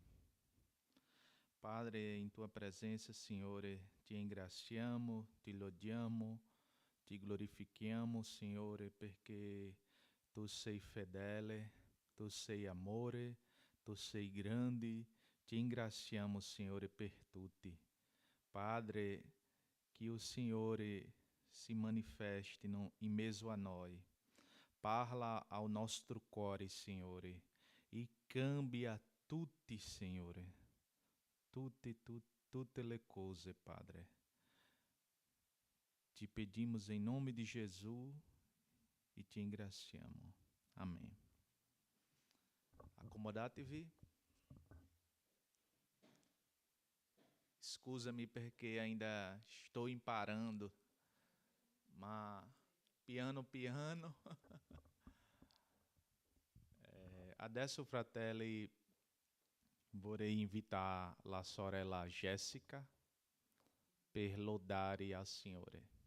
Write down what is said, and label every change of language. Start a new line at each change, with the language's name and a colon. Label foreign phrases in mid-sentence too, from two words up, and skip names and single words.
Italian: Padre, in tua presença, Signore, ti ringraziamo, ti lodiamo, ti glorifichiamo, Signore, perché tu sei fedele, tu sei amore, tu sei grande. Ti ringraziamo, Signore, per tutti. Padre,
Portuguese: que o Signore se manifeste em meio a nós.
Italian: Parla
Portuguese: ao nosso
Italian: cuore, Signore, e cambia tutti, Signore. Tutte le cose, Padre.
Portuguese: Te pedimos em nome de Jesus e te engraciamos. Amém.
Italian: Acomodate-vi.
Portuguese: Scusa-me perché ainda estou imparando,
Italian: ma piano. Adesso, fratelli, vorrei invitar la sorella Jéssica per lodare al Signore.